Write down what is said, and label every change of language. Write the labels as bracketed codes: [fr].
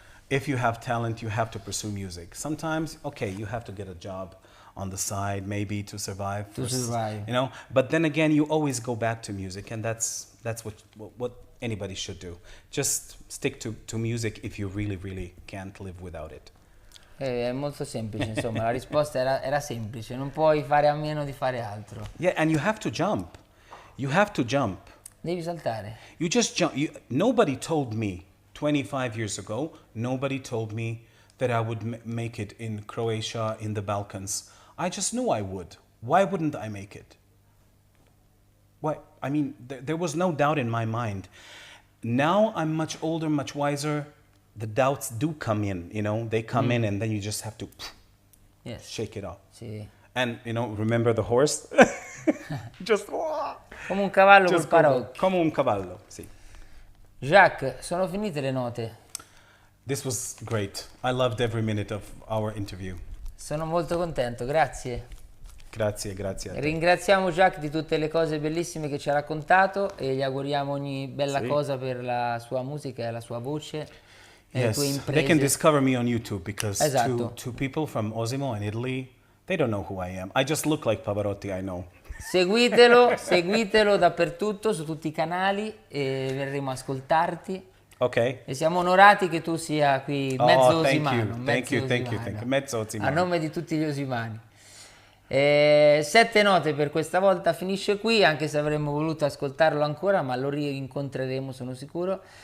[en] If you have talent, you have to pursue music. Sometimes, okay, you have to get a job on the side, maybe to survive. But then again, you always go back to music, and that's what anybody should do. Just stick to music if you really, really can't live without it. [it] È molto semplice, insomma, la risposta era semplice, non puoi fare a meno di fare altro. [en] Yeah, and you have to jump. You have to jump. [it] Devi saltare. [en] You just jump. Nobody told me 25 years ago, nobody told me that I would make it in Croatia, in the Balkans. I just knew I would. Why wouldn't I make it? Why? I mean, there was no doubt in my mind. Now I'm much older, much wiser. The doubts do come in, they come in, and then you just have to shake it off. [it] Sì. [en] And, remember the horse? Just [it] come un cavallo col paraocchi. Come un cavallo, sì. Jacques, sono finite le note. [en] This was great. I loved every minute of our interview. [it] Sono molto contento, grazie. Grazie a te. Ringraziamo Jacques di tutte le cose bellissime che ci ha raccontato e gli auguriamo ogni bella cosa per la sua musica e la sua voce e le tue imprese. [en] They can discover me on YouTube because [it] Esatto. [en] to people from Osimo in Italy, they don't know who I am. I just look like Pavarotti, I know. [it] Seguitelo dappertutto, su tutti i canali, e verremo a ascoltarti. Ok. E siamo onorati che tu sia qui, mezzo osimano. [en] Thank you. [it] Mezzo osimano. A nome di tutti gli osimani. 7 note per questa volta finisce qui, anche se avremmo voluto ascoltarlo ancora, ma lo rincontreremo, sono sicuro.